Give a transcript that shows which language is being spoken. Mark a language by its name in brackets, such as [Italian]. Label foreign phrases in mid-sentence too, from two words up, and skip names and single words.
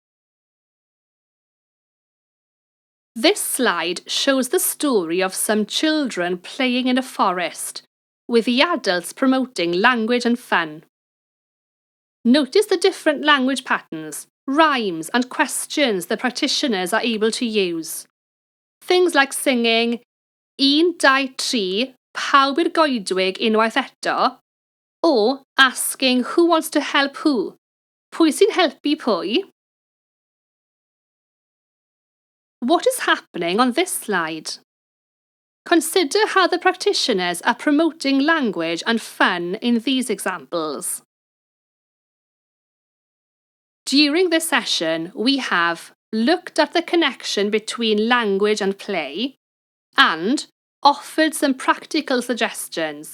[English] This slide shows the story of some children playing in a forest, with the adults promoting language and fun. Notice the different language patterns, rhymes and questions the practitioners are able to use. Things like singing, 1, 2, 3, [Welsh] pawb i'r goedwig unwaith eto, [English] or asking who wants to help who. [Welsh] Pwy sy'n helpu pwy? [English] What is happening on this slide? Consider how the practitioners are promoting language and fun in these examples. During this session, we have looked at the connection between language and play and offered some practical suggestions.